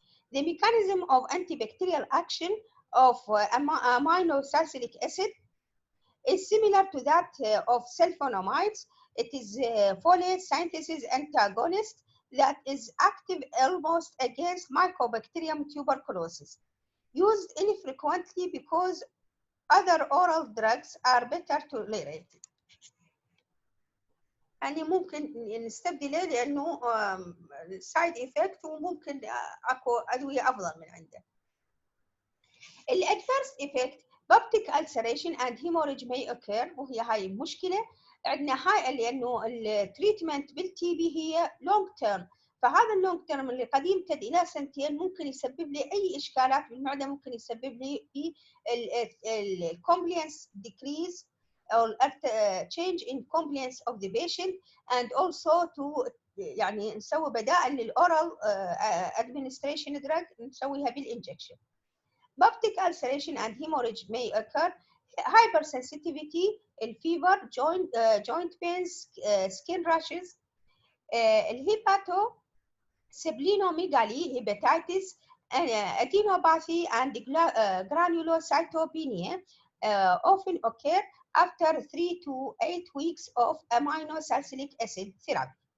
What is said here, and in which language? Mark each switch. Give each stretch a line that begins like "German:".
English: The mechanism of antibacterial action of aminosalicylic acid is similar to that of sulfonamides. It is a folate synthesis antagonist that is active almost against Mycobacterium tuberculosis, used infrequently because other oral drugs are better tolerated.
Arabic: يعني ممكن نستبدله لانه سايد افكت وممكن اكو ادويه افضل من عنده. الادفيرس افكت بابتيك
English: ulceration and hemorrhage may occur،
Arabic: وهي هاي المشكله عندنا هاي لانه التريتمنت بالتي بي هي لونج تيرم، فهذا اللونج تيرم اللي قد يمتد الى سنتين ممكن يسبب لي اي اشكالات بالمعده، ممكن يسبب لي في الكومبلينس ديكريز
English: or change in compliance of the patient and also to
Arabic: يعني نسوي بدائل للاورال
English: administration drug
Arabic: نسويها بالانجكشن.
English: Peptic ulceration and hemorrhage may occur. Hypersensitivity, fever, joint pains, skin rashes, hepatosplenomegaly, hepatitis, adenopathy, and granulocytopenia often occur after 3 to 8 weeks of aminosalicylic acid therapy.